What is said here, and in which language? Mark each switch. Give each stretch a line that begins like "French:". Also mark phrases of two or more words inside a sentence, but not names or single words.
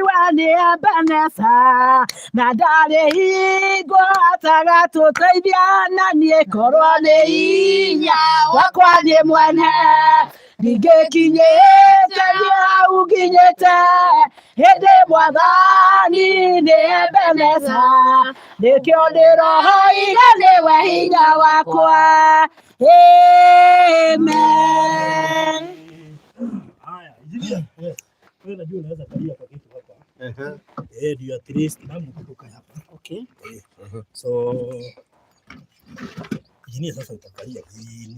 Kikuyu: we nĩ Ebeneza, na ndarĩ hingo atagatũteithia, na niĩ korwo nĩ hinya wakwa niĩ mwene, ndingĩkinyĩte hau nginyĩte, hĩndĩ Mwathani nĩ Ebeneza, nĩkĩo ndĩroiga nĩwe hinya wakwa. Amen.
Swahili: Haya, yes. Wewe unajua unaweza kalia kwa kitu hapa. Ndio
English: at least
Swahili: namu kutoka hapa. Okay. So Jini sasa utakalia chini.